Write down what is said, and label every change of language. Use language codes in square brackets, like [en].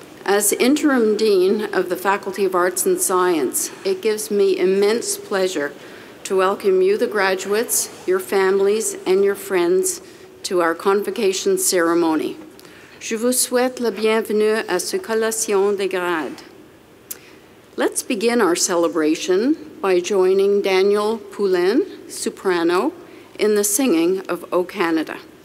[en] As Interim Dean of the Faculty of Arts and Science, it gives me immense pleasure to welcome you, the graduates, your families, and your friends to our Convocation ceremony. [fr] Je vous souhaite la bienvenue à ce collation des grades. [en] Let's begin our celebration by joining Daniel Poulin, soprano, in the singing of O Canada.